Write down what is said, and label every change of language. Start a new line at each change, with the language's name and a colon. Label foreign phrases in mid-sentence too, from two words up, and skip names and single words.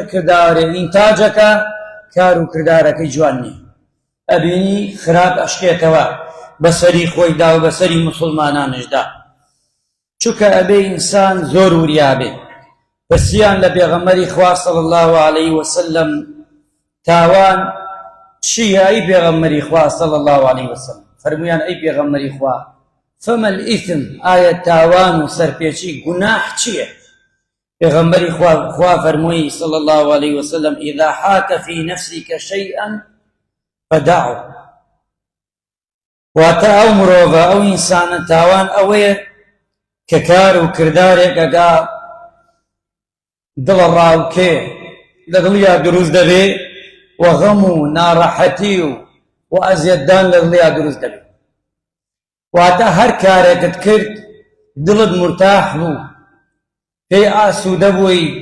Central Kurdish: کردارێ ئینتاجەکە کار و کردارەکەی جوان نییە ئەبینی خراپ ئەشکێتەوە بەسەری خۆیدا و بەسەری موسڵمانانشدا چونکە ئەبێ ئینسان زۆر وریا بێ پرسیان لە پێغەمبەری خوا
Arabic: صلی الله عليه وسلم
Central Kurdish: تاوان چییە ئەی پێغەمبەری خوا
Arabic: صلی الله عليه وسلم
Central Kurdish: فەرموویان ئەی پێغەمبەری خوا
Arabic: فما الإثم
Central Kurdish: ئایا تاوان و سەرپێچی گوناح چییە پێغەمبەری خوا فەرمووی
Arabic: صلی الله عليه وسلم إذا حاك في نفسك شيئا فدعه
Central Kurdish: واتە ئەو مرۆڤە ئەو ئینسانە تاوان ئەوەیە کە کار و کردارێکەکە دڵە ڕاوکێ لە دڵیا دروست دەبێ و غەم و ناڕەحەتی و ئەزیەتدان لە دڵیا دروست دەبێ واتە هەر کارێکت کرد دڵت مرتاح بوو پێی ئاسوودە بووی